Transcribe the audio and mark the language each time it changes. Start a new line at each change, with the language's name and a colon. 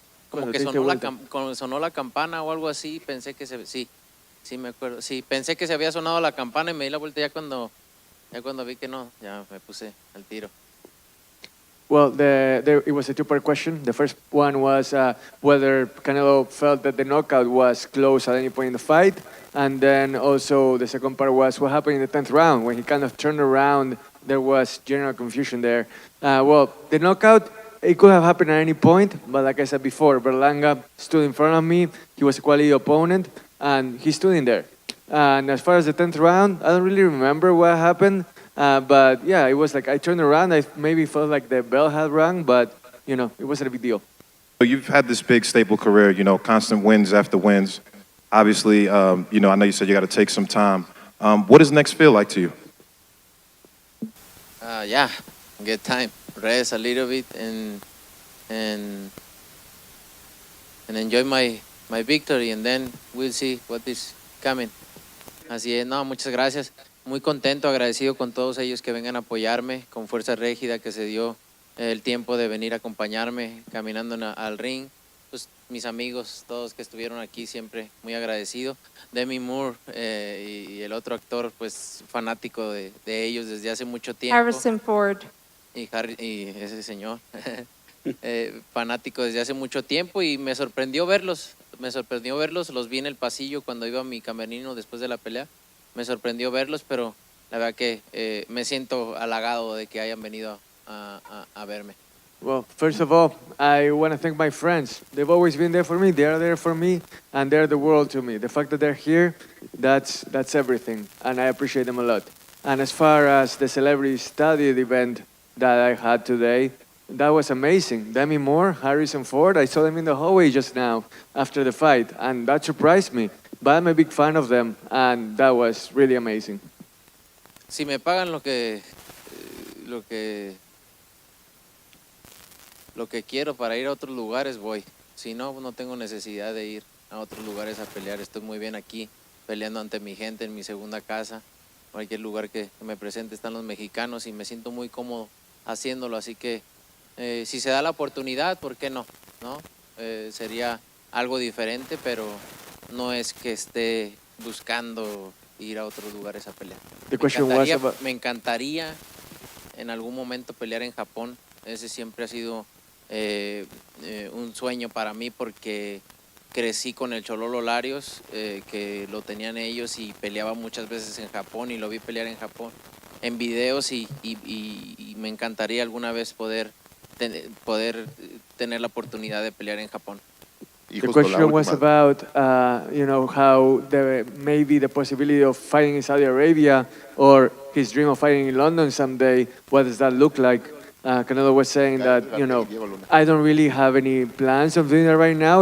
Spanish: Como que sonó la campana o algo así, pensé que sí me acuerdo. Sí, pensé que se había sonado la campana y me di la vuelta ya cuando vi que no, ya me puse al tiro.
English: Well, it was a two-part question. The first one was whether Canelo felt that the knockout was close at any point in the fight. And then also the second part was what happened in the 10th round. When he kind of turned around, there was general confusion there. Well, the knockout, it could have happened at any point. But like I said before, Berlanga stood in front of me. He was a quality opponent, and he stood in there. And as far as the 10th round, I don't really remember what happened. But yeah, it was like I turned around, I maybe felt like the bell had rung, but it wasn't a big deal. You've had this big staple career, constant wins after wins. Obviously, I know you said you got to take some time. What does next feel like to you? Yeah, get time, rest a little bit and enjoy my victory, and then we'll see what is coming.
Spanish: Así es, no, muchas gracias. Muy contento, agradecido con todos ellos que vengan a apoyarme, con Fuerza Régida que se dio el tiempo de venir a acompañarme caminando al ring. Pues mis amigos, todos que estuvieron aquí, siempre muy agradecido. Demi Moore y el otro actor, pues fanático de ellos desde hace mucho tiempo. Harrison Ford. Y ese señor, fanático desde hace mucho tiempo y me sorprendió verlos, los vi en el pasillo cuando iba a mi camerino después de la pelea. Me sorprendió verlos, pero la verdad que me siento halagado de que hayan venido a verme.
English: Well, first of all, I want to thank my friends. They've always been there for me. They are there for me, and they're the world to me. The fact that they're here, that's everything, and I appreciate them a lot. And as far as the celebrity studied event that I had today, that was amazing. Demi Moore, Harrison Ford, I saw them in the hallway just now after the fight, and that surprised me. But I'm a big fan of them, and that was really amazing.
Spanish: Si me pagan lo que quiero para ir a otros lugares, voy. Si no, no tengo necesidad de ir a otros lugares a pelear. Estoy muy bien aquí, peleando ante mi gente en mi segunda casa. Cualquier lugar que me presente están los mexicanos y me siento muy cómodo haciéndolo. Así que si se da la oportunidad, ¿por qué no? Sería algo diferente, pero no es que esté buscando ir a otros lugares a pelear. Me encantaría en algún momento pelear en Japón. Ese siempre ha sido un sueño para mí porque crecí con el Chololo Larios, que lo tenían ellos y peleaba muchas veces en Japón y lo vi pelear en Japón en videos y me encantaría alguna vez poder tener la oportunidad de pelear en Japón.
English: The question was about, how maybe the possibility of fighting in Saudi Arabia or his dream of fighting in London someday. What does that look like? Canelo was saying that, I don't really have any plans of doing that right now.